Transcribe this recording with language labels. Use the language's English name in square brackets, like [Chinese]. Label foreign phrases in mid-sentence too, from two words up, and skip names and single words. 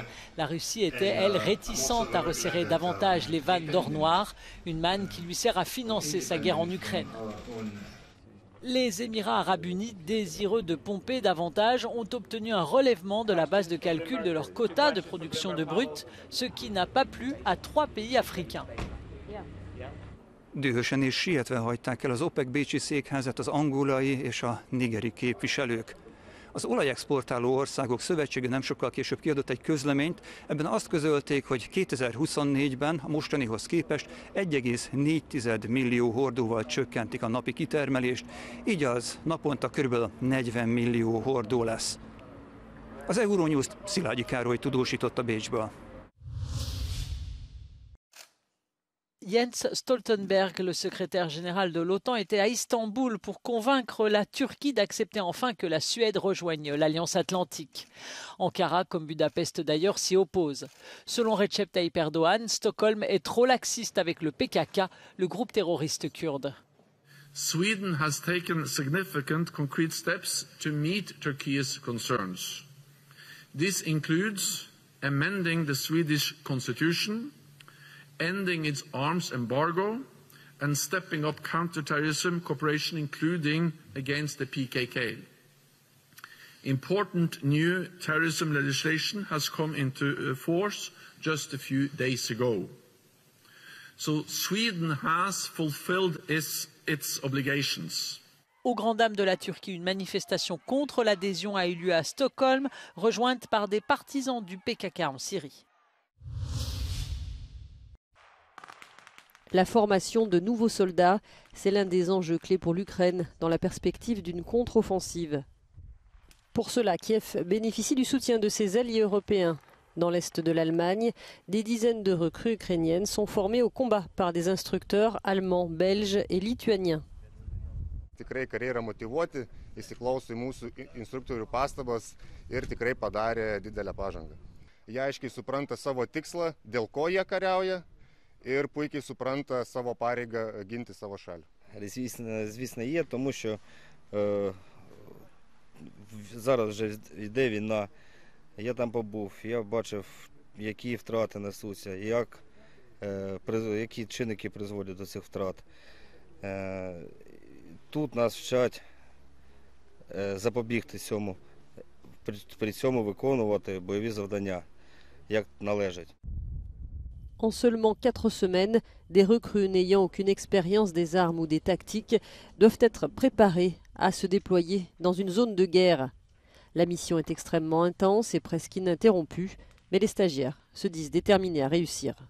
[French] La Russie était, elle, réticente à resserrer davantage les vannes d'or noir, une manne qui lui sert à financer sa guerre en Ukraine. Les Émirats arabes unis, désireux de pomper davantage, ont obtenu un relèvement de la base de calcul de leur quota de production de brut, ce qui n'a pas plu à 3 pays africains. [Hungarian] Dühösen és sietve hagyták el az OPEC bécsi székházat az angolai és a nigeri képviselők. Az olajexportáló országok szövetsége nem sokkal később kiadott egy közleményt, ebben azt közölték, hogy 2024-ben a mostanihoz képest 1,4 millió hordóval csökkentik a napi kitermelést, így az naponta kb. 40 millió hordó lesz. Az Euronews-t Szilágyi Károly tudósította Bécsből. [French] Jens Stoltenberg, le secrétaire général de l'OTAN, était à Istanbul pour convaincre la Turquie d'accepter enfin que la Suède rejoigne l'Alliance Atlantique. Ankara, comme Budapest d'ailleurs, s'y oppose. Selon Recep Tayyip Erdogan, Stockholm est trop laxiste avec le PKK, le groupe terroriste kurde. [English] Sweden has taken significant concrete steps to meet Turkey's concerns. This includes amending the Swedish constitution, ending its arms embargo, and stepping up counter-terrorism cooperation, including against the PKK. Important new terrorism legislation has come into force just a few days ago. So Sweden has fulfilled its obligations. [French] Aux grandes dames de la Turquie, une manifestation contre l'adhésion a eu lieu à Stockholm, rejointe par des partisans du PKK en Syrie. La formation de nouveaux soldats, c'est l'un des enjeux clés pour l'Ukraine dans la perspective d'une contre-offensive. Pour cela, Kiev bénéficie du soutien de ses alliés européens. Dans l'est de l'Allemagne, des dizaines de recrues ukrainiennes sont formées au combat par des instructeurs allemands, belges et lituaniens. [Lithuanian] Tikrai kariai yra motyvuoti, įsiklauso į mūsų instruktorių pastabas ir tikrai padarė didelę pažangą. Jie aiškiai supranta savo tikslą, dėl ko jie kariauja, ir puikiai supranta savo pareigą ginti savo шаль. [Ukrainian] Звісно, є, тому що зараз вже йде війна. Я там побув, я бачив, які втрати несуться, які чинники призводять до цих втрат. Тут нас вчать запобігти цьому, при цьому виконувати бойові завдання, як належить. [French] En seulement 4 semaines, des recrues n'ayant aucune expérience des armes ou des tactiques doivent être préparées à se déployer dans une zone de guerre. La mission est extrêmement intense et presque ininterrompue, mais les stagiaires se disent déterminés à réussir.